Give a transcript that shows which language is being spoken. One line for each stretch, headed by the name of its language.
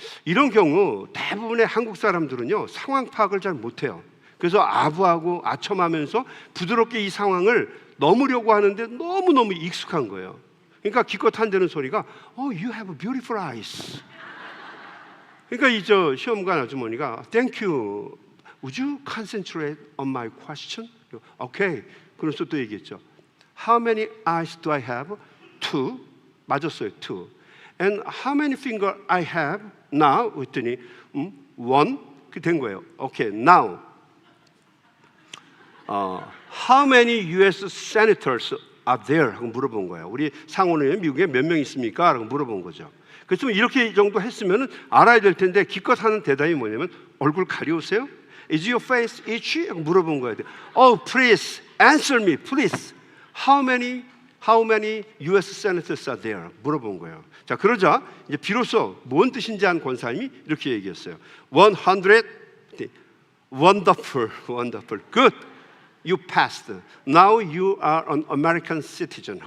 Korean: 이런 경우 대부분의 한국 사람들은요, 상황 파악을 잘 못해요. 그래서 아부하고 아첨하면서 부드럽게 이 상황을 넘으려고 하는데 너무너무 익숙한 거예요. 그러니까 기껏 한다는 소리가
English: You have beautiful eyes.
Korean: 그러니까 이 시험관 아주머니가
English: Thank you. Would you concentrate on my question? Okay.
Korean: 그래서 또 얘기했죠.
English: How many eyes do I have? 2.
Korean: 맞았어요.
English: 2. And how many fingers I have now?
Korean: 그랬더니 1. 그 된 거예요.
English: Okay. Now. How many US senators are there?
Korean: 하고 물어본 거예요. 우리 상원의원 미국에 몇 명 있습니까? 라고 물어본 거죠. 그래서 이렇게 정도 했으면 알아야 될 텐데 기껏 하는 대답이 뭐냐면 얼굴 가려우세요?
English: Is your face itchy?
Korean: 하고 물어본 거예요.
English: Oh, please answer me, please. How many US senators are there?
Korean: 물어본 거예요. 자, 그러자 이제 비로소 뭔 뜻인지 한 권사님이 이렇게 얘기했어요.
English: 100. Wonderful, wonderful, good. You passed. Now you are an American citizen.